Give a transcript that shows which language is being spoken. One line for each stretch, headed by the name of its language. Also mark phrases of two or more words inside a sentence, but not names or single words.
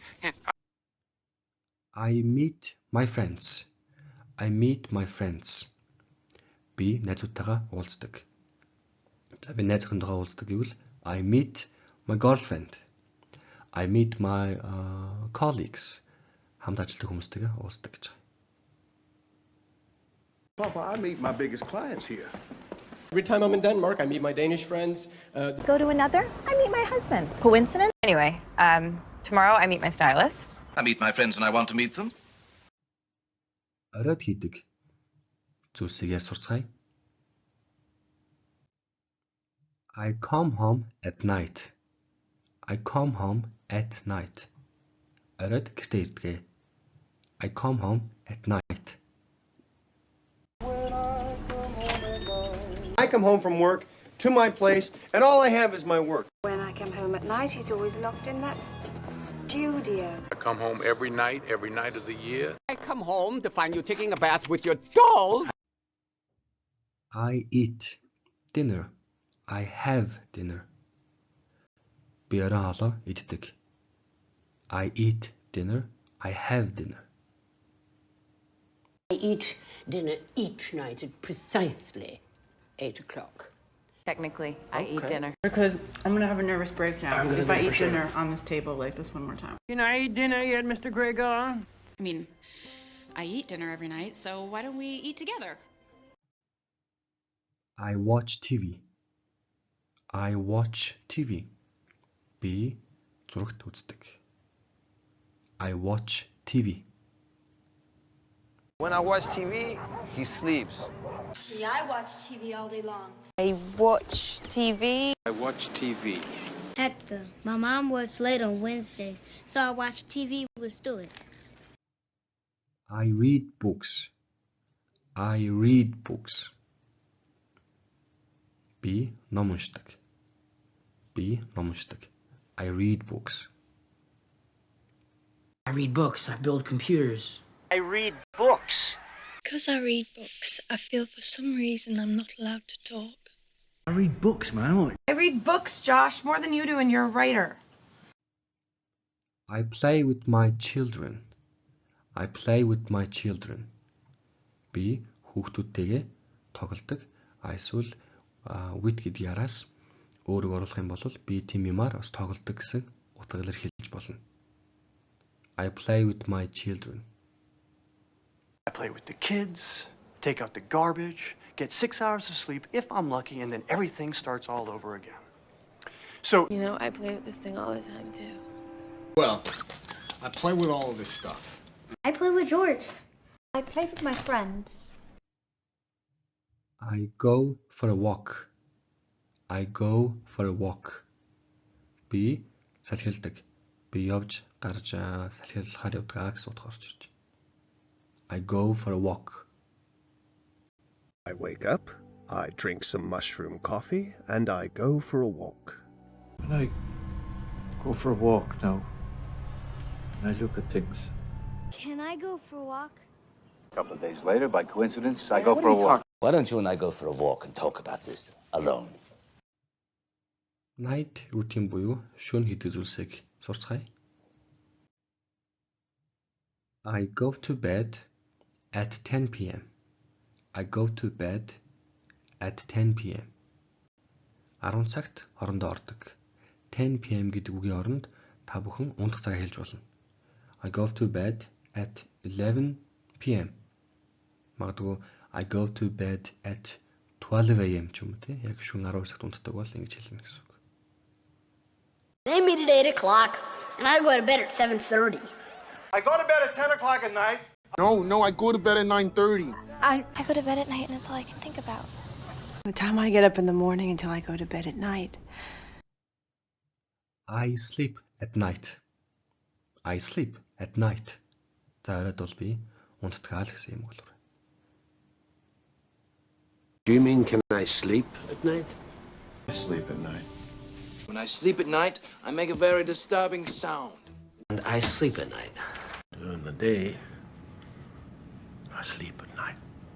English: I meet my friends. I meet my friends.
Mongolian: Би найзуудтайгаа уулздаг. За би найз охинтойгоо уулздаг гэвэл
English: I meet my girlfriend. I meet my colleagues.
Mongolian: Хамт ажилладаг хүмүүстэйгээ уулздаг гэж.
English: Papa, I meet my biggest clients here. Every time I'm in Denmark, I meet my Danish friends. Go to another, I meet my husband. Coincidence? Anyway, tomorrow I meet my stylist. I meet my friends when I want to meet them.
Mongolian: Оройд хийдэг зүйлсийг яар сурцгаая.
English: I come home at night. I come home at night.
Mongolian: Оройд гэртээ ирдэг.
English: I come home at night. I come home from work to my place, and all I have is my work. When I come home at night, he's always locked in that studio. I come home every night of the year. I come home to find you taking a bath with your dolls. I eat dinner. I have dinner.
Mongolian: Би орой хоолоо иддэг.
English: I eat dinner. I have dinner. I eat dinner each night at precisely 8 o'clock. Technically, I eat dinner. Because I'm gonna have a nervous breakdown if I eat dinner on this table like this one more time. Can I eat dinner yet, Mr. Gregor? I mean, I eat dinner every night, so why don't we eat together? I watch TV. I watch TV.
Mongolian: Би зурагт үздэг.
English: I watch TV. When I watch TV, he sleeps. See, I watch TV all day long. I watch TV. I watch TV. Hector, my mom works late on Wednesdays, so I watch TV with Stuart. I read books. I read books.
Mongolian: Би ном уншдаг. Би ном уншдаг.
English: I read books. I read books. I build computers. I read books. Because I read books, I feel for some reason I'm not allowed to talk. I read books, man. I read books, Josh, more than you do, and you're a writer. I play with my children. I play with my children.
Mongolian: Би хүүхдүүдтэйгээ тоглодог. Эсвэл with гэдэг яраас өөрөөр оруулах юм бол би тийм юмар бас тоглодог гэсэн утгаар хэлж болно.
English: I play with my children. I play with the kids, take out the garbage, get 6 hours of sleep if I'm lucky, and then everything starts all over again. So, You know, I play with this thing all the time, too. Well, I play with all of this stuff. I play with George. I play with my friends. I go for a walk. I go for a walk.
Mongolian: Би салхилдаг. Би явж гарч салхилахаар явдаг гэсэн утгаар орж ирж.
English: I go for a walk. I wake up, I drink some mushroom coffee, and I go for a walk. When I go for a walk now, and I look at things. Can I go for a walk? A couple of days later, by coincidence, I go for a walk. Why don't you and I go for a walk and talk about this alone? Night routine
Mongolian: буюу шөнө хийдэг зүйлсийг сурцгаая.
English: I go to bed at 10 p.m. I go to bed at 10 p.m.
Mongolian: 10 цагт хорондоо ордог. 10 p.m. гэдэг үгийн оронд та бүхэн унтах цагаа хэлж болно.
English: I go to bed at 11 p.m. Магадгүй I go to bed at 12 a.m.
Mongolian: ч юм уу тий. Яг шөнө 12 цагт унтдаг бол ингэж хэлнэ гэсэн үг.
English: They meet at 8 o'clock, and I go to bed at 7:30. I go to bed at 10 o'clock at night. No, I go to bed at 9:30. I go to bed at night and it's all I can think about. The time I get up in the morning until I go to bed at night. I sleep at night. I sleep at night.
Mongolian: За оройд бол би унтдгаа л гэсэн юм болов.
English: Do you mean can I sleep at night? I sleep at night. When I sleep at night, I make a very disturbing sound. And I sleep at night. During the day, I sleep at night.